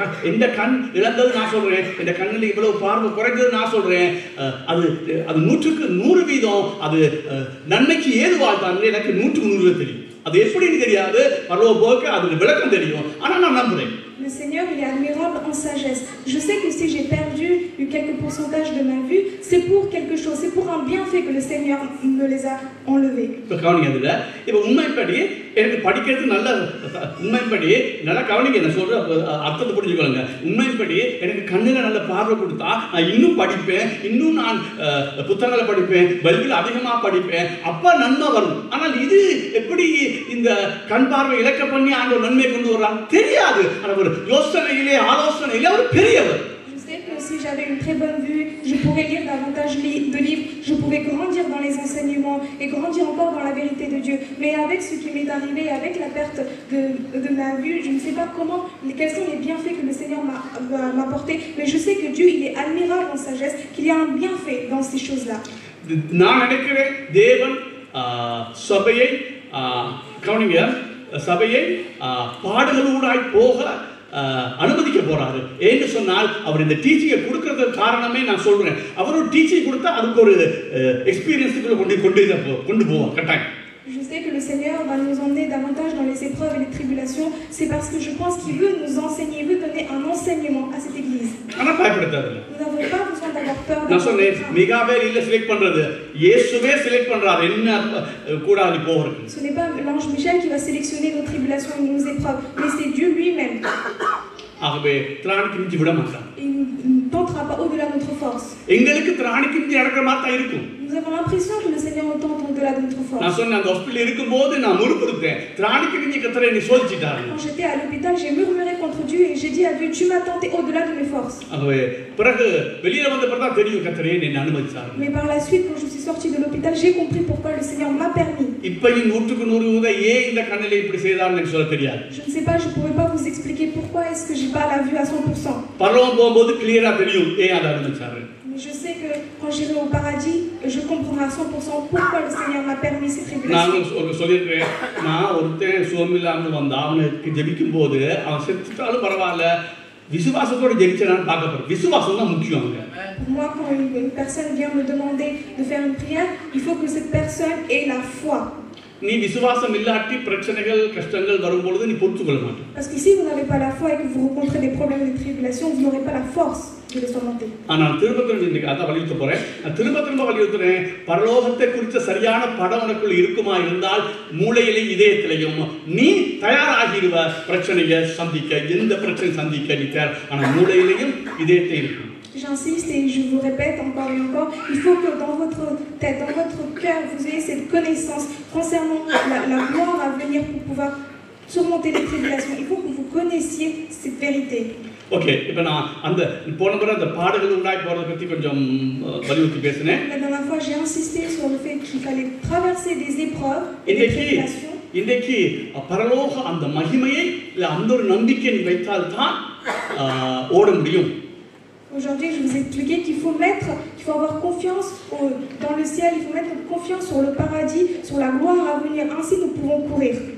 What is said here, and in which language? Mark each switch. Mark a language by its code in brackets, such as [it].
[ta] இந்த கண் இழந்தது நான் சொல்றேன், இந்த கண்ணில் இவ்வளவு பார்வை குறைந்தது நான் சொல்றேன். அது 100க்கு 100% அது நன்மைக்கு ஏதுவாழ்தான். எனக்கு 100க்கு 100 தெரியும். அது எப்படின்னு தெரியாது, பரலோக போக்கு அது விளக்கம் தெரியும். ஆனா நான் நம்புறேன். [fr] Le Seigneur, il est admirable en sagesse. Je sais que si j'ai perdu quelques pourcentages de ma vue, c'est pour quelque chose, c'est pour un bienfait que le Seigneur me les a enlevés. [ta] கவனிங்க, இப்போ உண்மைப்படி எனக்கு படிக்கிறது நல்ல உண்மைப்படி நல்லா கவனிங்க, என்ன சொல்ற அர்த்தத்தை புரிஞ்சுக்கொள்ளுங்க. உண்மைப்படி எனக்கு கண்ணில் நல்ல பார்வை கொடுத்தா நான் இன்னும் படிப்பேன், இன்னும் நான் புத்தகங்களை படிப்பேன், பைபிள் அதிகமாக படிப்பேன், அப்ப நன்மை வரும். ஆனால் இது எப்படி இந்த கண் பார்வை இழக்க பண்ணி ஆண்டவர் நன்மை கொண்டு வர்றாங்க தெரியாது. ஆனால் யோசனையிலே ஆலோசனையிலே அவர் பெரியவர். [fr] Je sais que si j'avais une très bonne vue, je pourrais lire davantage de livres, je pourrais grandir dans les enseignements et grandir encore dans la vérité de Dieu. Mais avec ce qui m'est arrivé, avec la perte de ma vue, je ne sais pas quels sont les bienfaits que le Seigneur m'a apportés. Mais je sais que Dieu, il est admirable en sagesse, qu'il y a un bienfait dans ces choses-là. [ta] நான் நினைக்கிறேன் தேவன் சபையை கவனிங்க, சபையை பாடுகளூடாய் போக அனுமதிக்க போறாரு. ஏன்னு சொன்னால் அவர் இந்த டீச்சிங்கை கொடுக்கறதுக்கு காரணமே நான் சொல்றேன், அவர் ஒரு டீச்சிங் கொடுத்தா அதுக்கு ஒரு எக்ஸ்பீரியன்ஸுக்குள்ள கொண்டு போவார் கட்டாயம். [fr] Je sais que le Seigneur va nous emmener davantage dans les épreuves et les tribulations. C'est parce que je pense qu'il veut nous enseigner, il veut donner un enseignement à cette église. Nous n'avons pas besoin d'avoir peur. [ta] நான் சொன்னேன், மிகாவேல் இல்ல select பண்றது, இயேசுவே select பண்றாரு என்ன கூடாது போறது. [fr] Ce n'est pas l'ange Michel qui va sélectionner nos tribulations et nos épreuves, mais c'est Dieu lui-même. [ta] ஆகவே திராணிக்கு மிஞ்சி விட மாட்டான். [fr] Il ne tentera pas au-delà de notre force. [ta] எங்களுக்கு திராணிக்கு மிஞ்சி நடக்கிற மாதிரி தான் இருக்கும். [fr] Nous avons l'impression que le Seigneur nous tente au-delà de notre force. [ta] நான் சொன்ன அந்த ஹாஸ்பிடல்ல இருக்கும்போது நான் முறுமுறுத்தேன், திராணிக்கு மிஞ்சி கர்த்தர் என்னை சோதிச்சிட்டாரு. [fr] Quand j'étais à l'hôpital, j'ai murmuré contre Dieu et j'ai dit à Dieu, tu m'as tenté au-delà de mes forces. [ta] ஆகவே பிறகு வெளியில வந்த பிறகு தான் தெரியும் கர்த்தர் என்னை அனுமதிச்சார். [fr] Mais par la suite, quand je suis sortie de l'hôpital, j'ai compris pourquoi le Seigneur m'a permis. [ta] இப்பயும் 100க்கு 100 ஏன் இந்த கண்ணில இப்படி செய்தார்னு எனக்கு சொல்ல தெரியாது. [fr] Je ne sais pas, je pourrais pas vous expliquer pourquoi est-ce que j'ai pas la vue à 100%. [ta] பரலோகம் போகும்போது கிளியரா தெரியும் ஏன் அதை அனுமதிச்சாரு. [fr] Mais je sais que quand j'irai au paradis, je comprendrai à 100% pourquoi le Seigneur m'a permis ces tribulations. [ta] நான் சொல்லிருக்கேன், நான் ஒருத்தன் சுகமில்லாமல் வந்தா அவனுக்கு ஜெபிக்கும் போது அவன் செத்துட்டாலும் பரவாயில்ல, விசுவாசத்தோட ஜெபிச்சான்னு பார்க்க போறேன். விசுவாசம் தான் முக்கியம். [fr] Pour moi, quand une personne vient me demander de faire une prière, il faut que cette personne ait la foi. [ta] நீ விசுவாசம் இல்லாட்டி பிரச்சனைகள் கஷ்டங்கள் வரும்பொழுது நீ பொறுத்துக்கொள்ள மாட்டே. [fr] Parce que si vous n'avez pas la foi et que vous rencontrez des problèmes et des tribulations, vous n'aurez pas la force de les surmonter. [ta] ஆனால் திரும்ப அதான் வலியுறுத்த போறேன். திரும்ப வலியுறுத்துறேன், பரலோகத்தை குறித்த சரியான படம் உனக்குள் இருக்குமா இருந்தால் மூளையிலையும் இதயத்திலையும் நீ தயாராகிடுவ பிரச்சனையை சந்திக்க, எந்த பிரச்சனை சந்திக்க நீ தயார். ஆனால் மூளையிலையும் இதயத்தை இருக்கும். [fr] J'insiste et je vous répète encore et encore, il faut que dans votre tête, dans votre cœur, vous ayez cette connaissance concernant la gloire à venir pour pouvoir surmonter les tribulations. Il faut que vous connaissiez cette vérité. [ta] Okay, இப்போ நான் அந்த போன முறை அந்த பாடுகள் உண்டாய் போறதை பற்றி கொஞ்சம் வலியுறுத்தி பேசினேன். [fr] La dernière fois, j'ai insisté sur le fait qu'il fallait traverser des épreuves et des tribulations. [ta] இன்றைக்கு பரலோக அந்த மகிமையை அந்த ஒரு நம்பிக்கை நீ வைத்தால் தான் ஓட முடியும். [fr] Aujourd'hui, je vous ai expliqué qu'il faut avoir confiance dans le ciel, il faut mettre confiance sur le paradis, sur la gloire à venir. Ainsi, nous pouvons courir.